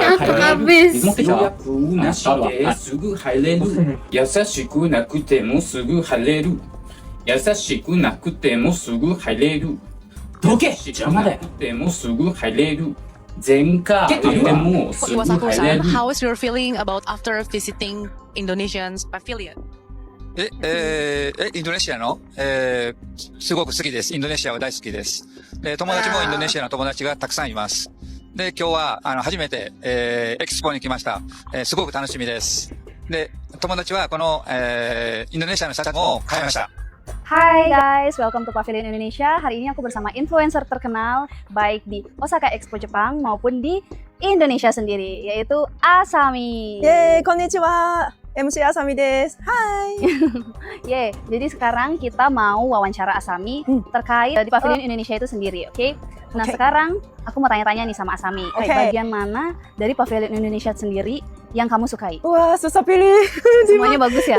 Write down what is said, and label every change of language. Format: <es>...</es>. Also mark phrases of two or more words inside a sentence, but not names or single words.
<ja>なんとかベス水持ってきた予約なしですぐ入れる。優しくなくてもすぐ入れる。優しくなくてもすぐ入れる。どけ優しくなくてもすぐ入れる。前科でもすぐ入れ Iwasaku-san, る。</ja> <en>how is your feeling about after visiting Indonesian's pavilion?</en> <ja>インドネシアの、すごく好きです。インドネシアは大好きです。で、友達もインドネシアの友達がたくさんいます。で、今日は、初めて、エキスポに来ました。すごく楽しみです。で、友達はこの、インドネシアのシャツも買いました。</ja> <en>Hai guys, welcome to Pavilion Indonesia.</en> <id>Hari ini aku bersama influencer terkenal baik di Osaka Expo Jepang maupun di Indonesia sendiri, yaitu Asami. Yeay,</id> <ja>konnichiwa. MC Asami desu.</ja> <id>Hai. Yeay, jadi sekarang kita mau wawancara Asami terkait di Pavilion Indonesia itu sendiri, oke? Nah, sekarang aku mau tanya-tanya nih sama Asami. Oke. Bagian mana dari Pavilion Indonesia sendiri yang kamu sukai? Wah, susah pilih. Semuanya bagus ya?</id>